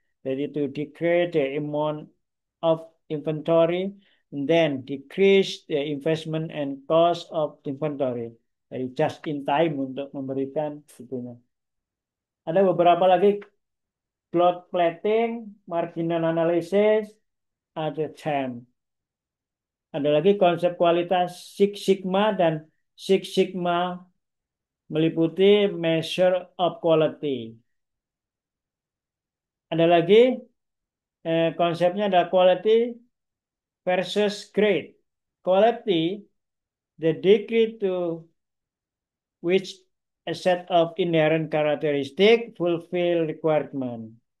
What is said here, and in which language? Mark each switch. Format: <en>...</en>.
<id>Jadi</id> <en>to decrease the amount of inventory, and then decrease the investment and cost of inventory.</en> <id>Jadi just in time untuk memberikan itunya. Ada beberapa lagi plot plating, marginal analysis, ada time. Ada lagi konsep kualitas Six Sigma dan Six Sigma meliputi measure of quality. Ada lagi konsepnya adalah quality versus grade.</id> <en>Quality, the degree to which a set of inherent characteristic fulfill requirement.</en>